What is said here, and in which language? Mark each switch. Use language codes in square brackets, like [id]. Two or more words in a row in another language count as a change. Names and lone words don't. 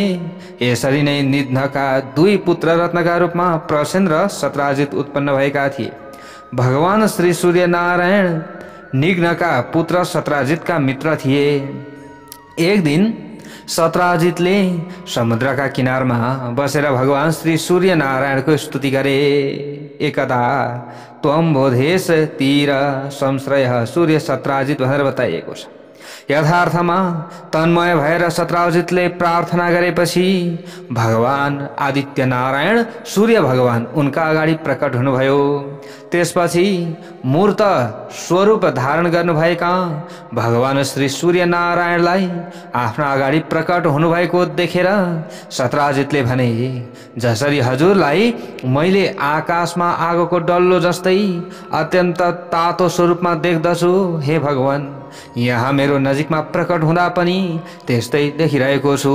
[ne] यसरी नै निधनका 2 पुत्र रत्नका रूपमा प्रसेन र सत्राजित उत्पन्न भएका थिए। भगवान श्री सूर्य नारायण निघ्नका पुत्र सत्राजितका मित्र थिए। एक दिन सत्राजितले समुद्रका किनारमा बसेर भगवान श्री सूर्य नारायणको स्तुति गरे। [sa] एकदा त्वं बोधेश तीर संश्रय सूर्य सत्राजित [ne] भनेर बताइएको छ। यथार्थमा तन्मय भएर सत्राजितले प्रार्थना गरेपछि भगवान आदित्य नारायण सूर्य भगवान उनका अगाडि प्रकट हुनुभयो। त्यसपछि मूर्त स्वरूप धारण गर्नुभएका भगवान श्री सूर्य नारायणलाई आफ्ना अगाडि प्रकट हुनुभएको देखेर सत्राजितले भने, जसरी हजुरलाई मैले आकाशमा आगोको डल्लो जस्तै अत्यन्त तातो स्वरूपमा देख्दछु, हे भगवान यहाँ मेरो नजिकमा प्रकट हुँदा पनि त्यस्तै देखिरहेको छु।